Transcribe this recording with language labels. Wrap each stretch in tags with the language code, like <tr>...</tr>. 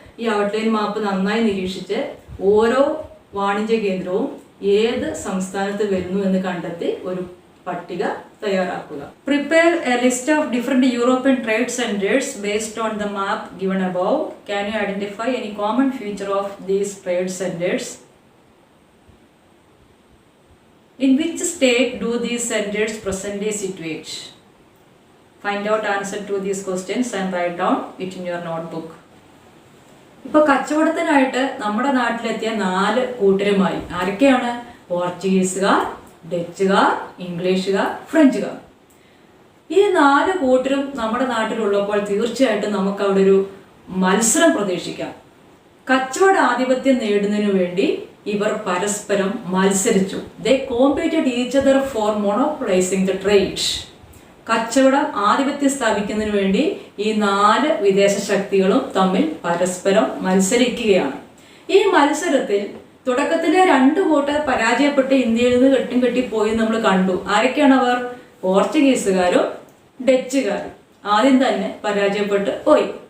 <ml>ഈ ഔട്ട്ലൈൻ മാപ്പ് നന്നായി നിരീക്ഷിച്ച് ഓരോ വാണിജ്യ കേന്ദ്രവും ഏത് സംസ്ഥാനത്ത് വരുന്നു എന്ന് കണ്ടെത്തി ഒരു പട്ടിക തയ്യാറാക്കുക.</ml> <en>Prepare a list of different European trade centres based on the map given above. Can you identify any common feature of these trade centres? In which state do these centers presently situate? Find out answer to these questions and write down it in your notebook.</en> <ml>ഇപ്പോൾ കച്ചവടത്തിനായിട്ട് നമ്മുടെ നാട്ടിലെത്തിയ 4 കൂട്ടരുമായി ആരൊക്കെയാണ്? പോർച്ചുഗീസുകാർ, ഡച്ചുകാർ, ഇംഗ്ലീഷുകാർ, ഫ്രഞ്ചുകാർ. ഈ 4 കൂട്ടരും നമ്മുടെ നാട്ടിലുള്ളപ്പോൾ തീർച്ചയായിട്ടും നമുക്ക് അവിടെ ഒരു മത്സരം പ്രതീക്ഷിക്കാം. കച്ചവട ആധിപത്യം നേടുന്നതിനു വേണ്ടി ഇവർ പരസ്പരം മത്സരിച്ചു.</ml> <en>They competed each other for monopolizing the trade.</en> <ml>കച്ചവടം ആധിപത്യം സ്ഥാപിക്കുന്നതിന് വേണ്ടി ഈ 4 വിദേശ ശക്തികളും തമ്മിൽ പരസ്പരം മത്സരിക്കുകയാണ്. ഈ മത്സരത്തിൽ തുടക്കത്തിലെ 2 കൂട്ടർ പരാജയപ്പെട്ട് ഇന്ത്യയിൽ നിന്ന് കെട്ടിപ്പോയി നമ്മൾ കണ്ടു. ആരൊക്കെയാണ് അവർ? പോർച്ചുഗീസുകാരും ഡച്ചുകാരും ആദ്യം തന്നെ പരാജയപ്പെട്ട് പോയി.</ml>